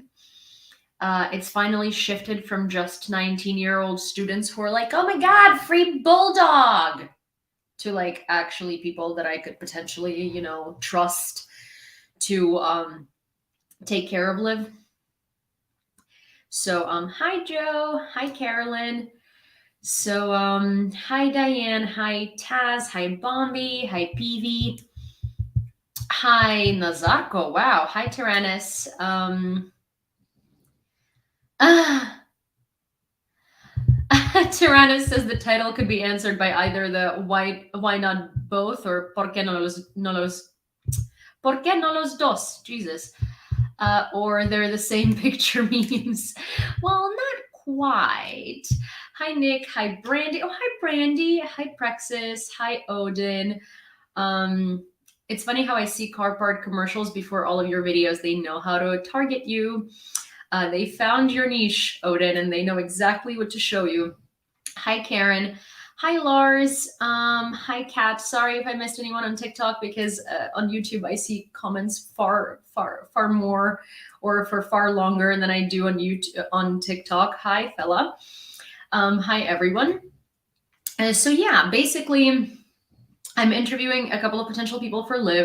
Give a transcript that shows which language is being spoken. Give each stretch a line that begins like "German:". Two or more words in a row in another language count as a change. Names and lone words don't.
English: It's finally shifted from just 19-year-old students who are like, oh my god, free bulldog, to like actually people that I could potentially, trust to take care of Liv. So hi Joe, hi Carolyn. So hi Diane, hi Taz, hi Bombi, hi Peavy, hi Nazarko, wow, hi Tyrannus. Ah, Tyrannus says the title could be answered by either the why not both or
Spanish: por qué no los dos,
English: Jesus. Or they're the same picture memes. Well, not quite. Hi, Nick. Hi, Brandy. Oh, hi, Brandy. Hi, Praxis. Hi, Odin. It's funny how I see car part commercials before all of your videos. They know how to target you. They found your niche, Odin, and they know exactly what to show you. Hi, Karen. Hi, Lars. Hi, Kat. Sorry if I missed anyone on TikTok because on YouTube I see comments far more or for far longer than I do on YouTube on TikTok. Hi, fella. Hi, everyone. So yeah, basically, I'm interviewing a couple of potential people for Live.